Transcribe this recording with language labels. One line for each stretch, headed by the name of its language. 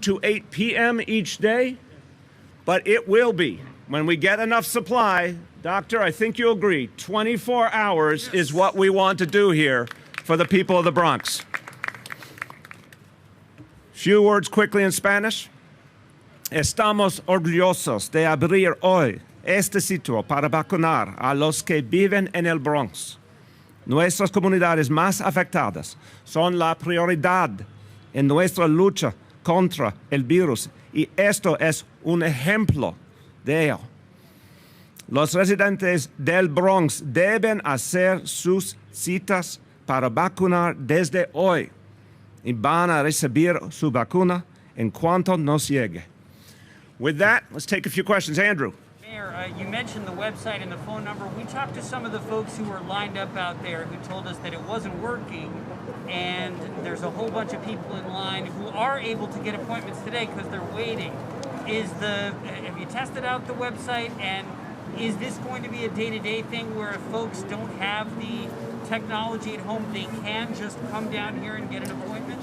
English: to 8 p.m. each day, but it will be. When we get enough supply, Doctor, I think you'll agree, 24 hours is what we want to do here for the people of the Bronx. Few words quickly in Spanish.
Spanish: Estamos orgullosos de abrir hoy este sitio para vacunar a los que viven en el Bronx. Nuestras comunidades más afectadas son la prioridad en nuestra lucha contra el virus y esto es un ejemplo de ello. Los residentes del Bronx deben hacer sus citas para vacunar desde hoy y van a recibir su vacuna en cuanto nos llegue.
English: With that, let's take a few questions. Andrew. Mayor, you mentioned the website and the phone number. We talked to some of the folks who were lined up out there who told us that it wasn't working, and there's a whole bunch of people in line who are able to get appointments today because they're waiting. Have you tested out the website, and is this going to be a day-to-day thing where if folks don't have the technology at home, they can just come down here and get an appointment?